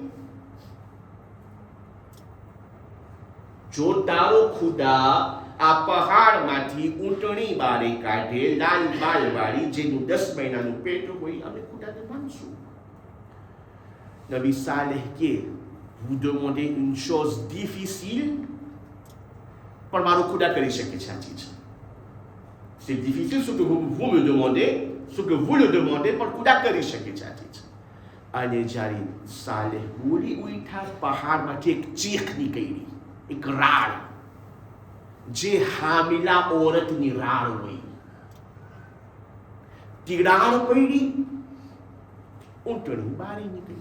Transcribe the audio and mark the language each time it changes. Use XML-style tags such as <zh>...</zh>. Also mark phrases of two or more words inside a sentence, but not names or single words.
<gu>જો તારો ખુદા આ પહાડમાંથી ઊંટણી બારે કાઢે લાલ બાલવાળી જેનું 10 મહિનાનું પેટ હોય, અમે ખુદાને માનશું. નબી સાલેહ કે</gu> <fr>vous demandez une chose difficile,</fr> <gu>પણ મારો ખુદા કરી શકે છે આ ચીજ.</gu> <fr>C'est difficile ce que vous me demandez, ce que vous le demandez,</fr> <gu>પણ ખુદા કરી શકે છે આ ચીજ. અને જ્યારે સાલેહ બોલી ઉઠા, પહાડમાંથી એક ચીખ નીકળી, એક રાડ, જે હામિલા ઓરતની રાડ હોય. તીરાડ પડી, ઊંટણી બારી નીકળી.</gu>